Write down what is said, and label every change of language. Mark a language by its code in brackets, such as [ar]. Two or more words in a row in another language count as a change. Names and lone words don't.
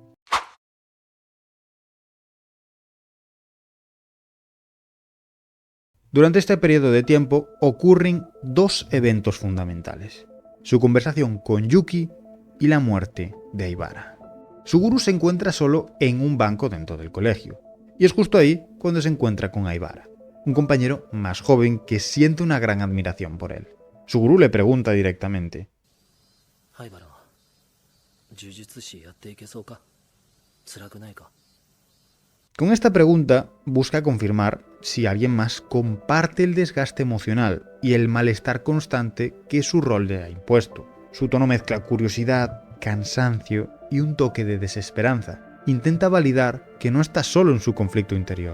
[es] Durante este periodo de tiempo ocurren dos eventos fundamentales: su conversación con Yuki y la muerte de Aibara. Suguru se encuentra solo en un banco dentro del colegio, y es justo ahí cuando se encuentra con Aibara, un compañero más joven que siente una gran admiración por él. Suguru le pregunta directamente: Aibara, [ja] ¿呪術やっていけそうか? ¿辛くないか? [es] Con esta pregunta busca confirmar si alguien más comparte el desgaste emocional y el malestar constante que su rol le ha impuesto. Su tono mezcla curiosidad, cansancio y un toque de desesperanza. Intenta validar que no está solo en su conflicto interior.